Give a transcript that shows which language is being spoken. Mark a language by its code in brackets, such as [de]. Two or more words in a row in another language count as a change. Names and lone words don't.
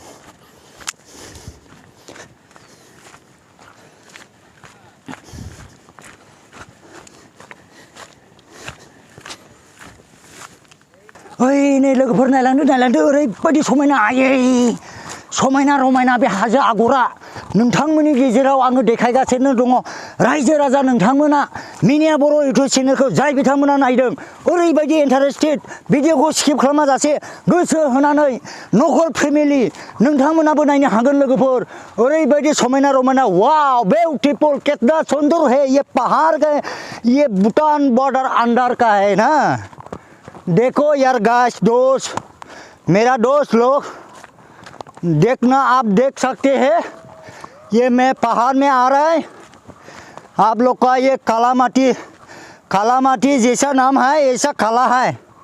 [brx] ओइ नै लोगोफोर नायलांदो ओरैबायदि समायना आयै समायना रमायना बे हाजो आगरा नोंथांमोननि गेजेराव आङो देखायगासिनो दङ रायजो राजा नोंथांमोना मिनिया बर' इउटुब चेनेलखौ जाय बिथांमोना नायदों ओरैबायदि इन्टारेस्टेड भिडिअखौ स्किप खालामा जासे गोसो होनानै नखर फेमिलि नोंथांमोनाबो नायनो हागोन लोगोफोर ओरैबायदि समायना रमायना [en] wow beautiful [hi] कितना सुंदर है ये पहाड़ का ये भूटान बॉर्डर अंदर का है ना देखो यार गाइस दोस्त मेरा दोस्त लोग देखना आप देख सकते हैं ये मैं पहाड़ में आ रहा है आप लोग का ये काला माटी जैसा नाम है ऐसा काला है